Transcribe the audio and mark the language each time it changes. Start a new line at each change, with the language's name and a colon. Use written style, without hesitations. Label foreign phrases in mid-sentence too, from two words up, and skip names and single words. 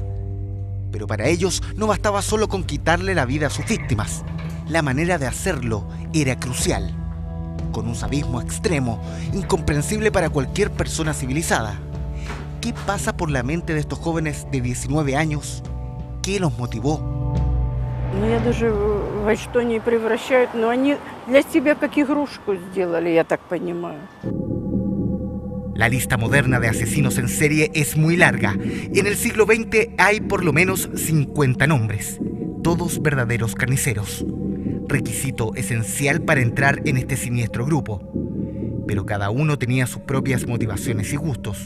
Spanish: Pero para ellos no bastaba solo con quitarle la vida a sus víctimas. La manera de hacerlo era crucial. Con un sadismo extremo, incomprensible para cualquier persona civilizada. ¿Qué pasa por la mente de estos jóvenes de 19 años? ¿Qué los motivó?
Russian: Я даже во что не превращают, но они для себя как игрушку сделали, я так понимаю.
Spanish: La lista moderna de asesinos en serie es muy larga. En el siglo XX hay por lo menos 50 nombres, todos verdaderos carniceros. Requisito esencial para entrar en este siniestro grupo. Pero cada uno tenía sus propias motivaciones y gustos.